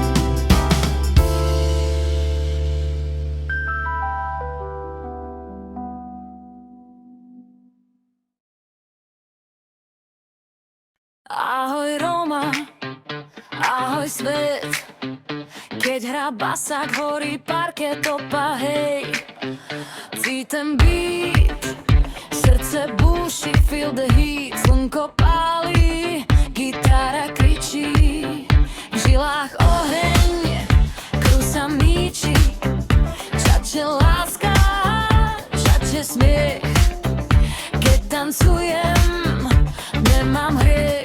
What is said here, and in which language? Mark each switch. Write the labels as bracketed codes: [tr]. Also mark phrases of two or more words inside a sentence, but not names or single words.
[sk] Ahoj Roma, ahoj svet. Keď hrá basák, horí parket, opa, hej. Cítim beat, srdce búši, [en] feel the heat. [sk] Slnko pálí, gitara kričí, v žilách oheň, krv sa míči. Čače láska, čače smiech. Keď tancujem, nemám hriech.